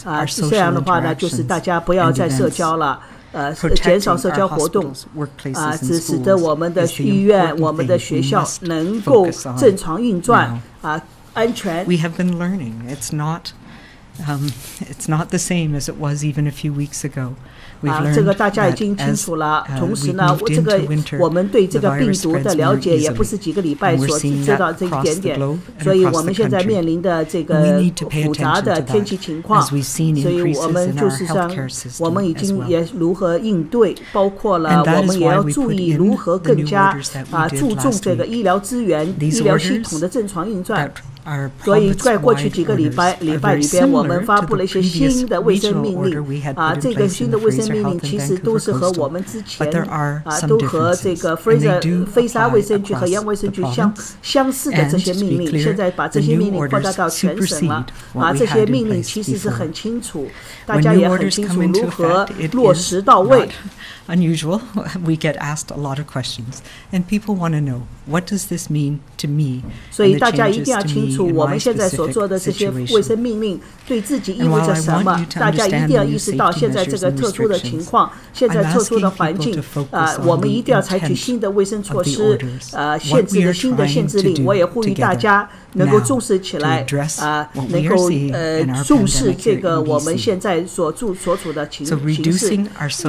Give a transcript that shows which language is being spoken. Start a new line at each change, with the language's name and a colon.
Chinese: 这样的话呢，就是大家不要再社交了。减少社交活动，使得我们的医院、我们的学校能够正常运转，安全。
English: We have been learning. It's not the same as it was even a few weeks ago.
Chinese: 这个大家已经清楚了。同时呢，我们对这个病毒的了解也不是几个礼拜所知道这一点点，所以我们现在面临的这个复杂的天气情况，所以我们就是我们已经也如何应对，包括了我们也要注意如何更加注重这个医疗资源、医疗系统的正常运转。所以在过去几个礼拜里边，我们发布了一些新的卫生命令。这个新的卫生命令其实都是和我们之前都和这个菲沙卫生局和延安卫生局相似的这些命令。现在把这些命令扩大到全省了。这些命令其实是很清楚，大家也很清楚如何落实到位。
English: Unusual, we get asked a lot of questions, and people want to know what does this mean to me.
Chinese: 所以大家一定要清楚，我们现在所做的这些卫生命令对自己意味着什么。大家一定要意识到现在这个特殊的情况，现在特殊的环境，我们一定要采取新的卫生措施，限制的新的限制令。我也呼吁大家能够重视起来，能够重视这个我们现在所处的形势。